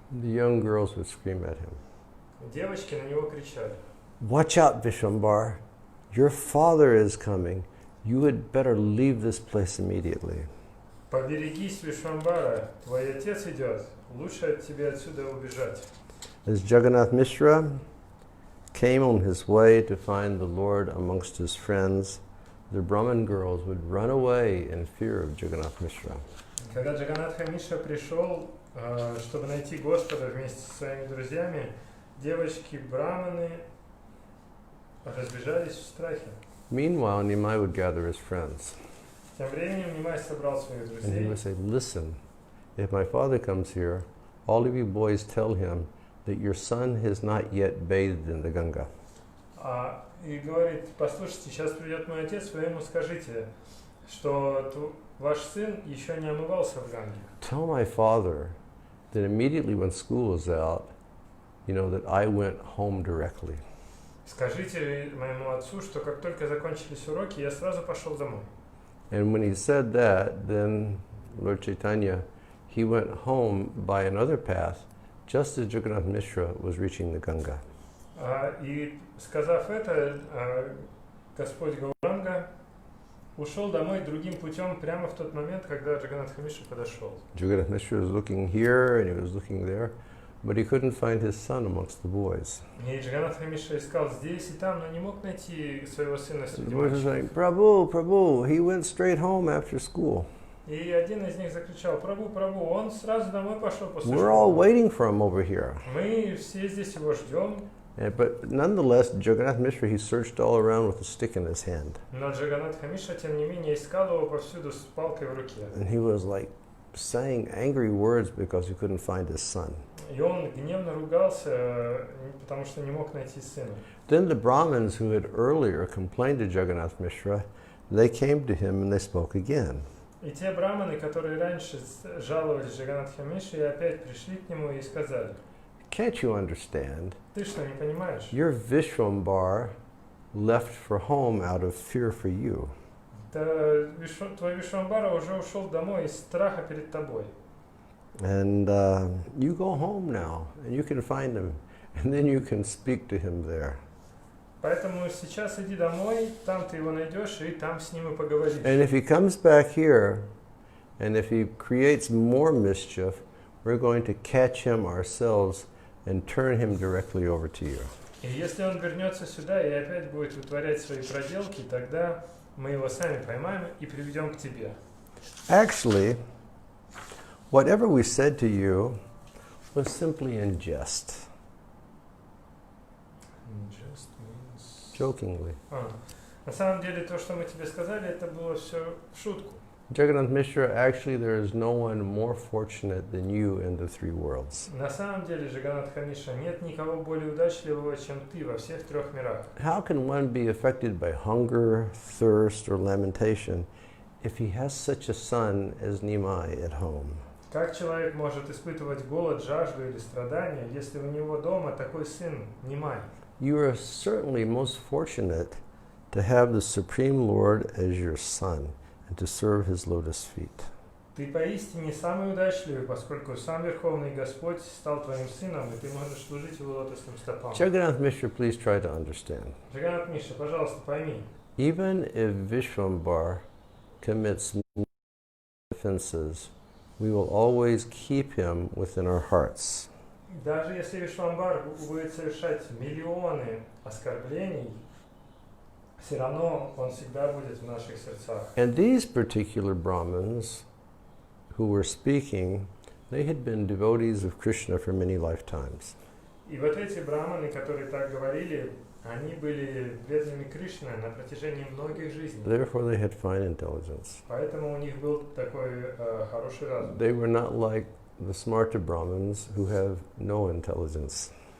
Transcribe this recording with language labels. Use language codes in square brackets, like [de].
[en] The young girls would scream at him. [ru] Девочки на него кричали. [en] Watch out, Vishwambar. Your father is coming. You had better leave this place immediately. [ru] Поберегись, Вишвамбара, твой отец идет. Лучше тебе отсюда убежать. [en] As Jagannath Mishra came on his way to find the Lord amongst his friends, the Brahmin girls would run away in fear of Jagannath Mishra. [ru] Когда Джаганнатха Мишра пришел, чтобы найти Господа вместе со своими друзьями, девочки-браманы разбежались в страхе. [en] Meanwhile, Nimai would gather his friends. [ru] Тем временем Нимай собрал своих [en] And he [ru] друзей. [en] would say, listen, if my father comes here, all of you boys tell him that your son has not yet bathed in the Ganga. [ru] И говорит, послушайте, сейчас придет мой отец, вы ему скажите, что ваш сын еще не омывался в Ганге. [en] Tell my father that immediately when school is out, that I went home directly. [ru] Скажите моему отцу, что как только закончились уроки, я сразу пошел домой. [en] And when he said that, then Lord Chaitanya, he went home by another path, just as Jagannath Mishra was reaching the Ganga. [ru] И сказав это, Господь Гауранга ушел домой другим путем прямо в тот момент, когда Джаганнатха Мишра подошел. [en] Jagannath Mishra was looking here and he was looking there, but he couldn't find his son amongst the boys. [ru] И Джаганнатха Мишра искал здесь и там, но не мог найти своего сына среди [en] The boys were [ru] мальчиков. [en] saying, Prabhu, Prabhu, he went straight home after school. [ru] И один из них закричал: Прабу, Прабу, он сразу домой пошел после [en] We're all [ru] школы. [en] waiting for him over here. [ru] Мы все здесь его ждем. [en] But nonetheless, Jagannath Mishra, he searched all around with a stick in his hand. [ru] Но Джаганнатха Мишра, тем не менее, искал его повсюду с палкой в руке. [en] And he was like saying angry words because he couldn't find his son. [ru] И он гневно ругался, потому что не мог найти сына. [en] Then the Brahmins who had earlier complained to Jagannath Mishra, they came to him and they spoke again. [ru] И те браманы, которые раньше жаловались Джаганнатхе Мишре, опять пришли к нему и сказали: [en] Can't you understand? [ru] ты что, не понимаешь? [en] Your Vishwambar left for home out of fear for you. [ru] Твой Вишвамбара уже ушел домой из страха перед тобой. [en] And you go home now, and you can find him, and then you can speak to him there. [ru] Поэтому сейчас иди домой, там ты его найдешь, и там с ним и поговоришь. [en] And if he comes back here, And if he creates more mischief, we're going to catch him ourselves and turn him directly over to you. [ru] И если он вернется сюда и опять будет вытворять свои проделки, тогда мы его сами поймаем и приведем к тебе. [en] Actually, whatever we said to you was simply in jest. Just means... Jokingly. [ru] На самом деле, то, что мы тебе сказали, это было все в шутку. [en] Jagannath Mishra, actually there is no one more fortunate than you in the three worlds. [ru] На самом деле, Джаганнатха Мишра, нет никого более удачливого, чем ты во всех трех мирах. [en] How can one be affected by hunger, thirst, or lamentation if he has such a son as Nimai at home? [ru] Как человек может испытывать голод, жажду или страдания, если у него дома такой сын, Нимай? [en] You are certainly most fortunate to have the Supreme Lord as your son and to serve his lotus feet. [ru] Ты поистине самый удачливый, поскольку сам Верховный Господь стал твоим сыном, и ты можешь служить его лотосным стопам. [en] Jagannath Mishra, please try to understand. [ru] Джаганнат Мишра, пожалуйста, пойми. [en] Even if Vishwambar commits offenses, we will always keep him within our hearts. [ru] Даже если Вишвамбар будет совершать миллионы оскорблений, все равно он всегда будет в наших сердцах. [en] And these particular Brahmins who were speaking, they had been devotees of Krishna for many lifetimes. [ru] И вот эти браманы, которые так говорили, они были преданными Кришне на протяжении многих жизней. [en] Therefore they had fine intelligence. [ru] Поэтому у них был такой хороший разум. [en] They were not like the smarta Brahmins who have no intelligence.